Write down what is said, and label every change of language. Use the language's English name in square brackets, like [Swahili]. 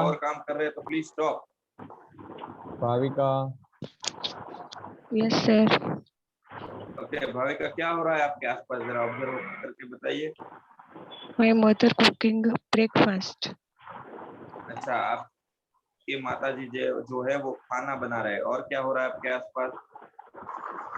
[Hindi] और काम कर रहे हैं तो please stop. Bhavika. [English] Yes, sir. [Hindi] Okay, Bhavika क्या हो रहा है आपके आसपास, जरा ऑब्जर्व करके बताइए. [English] My mother cooking breakfast. [Hindi] अच्छा, आपके माताजी जो है वो खाना बना रहे हैं. और क्या हो रहा है आपके आसपास?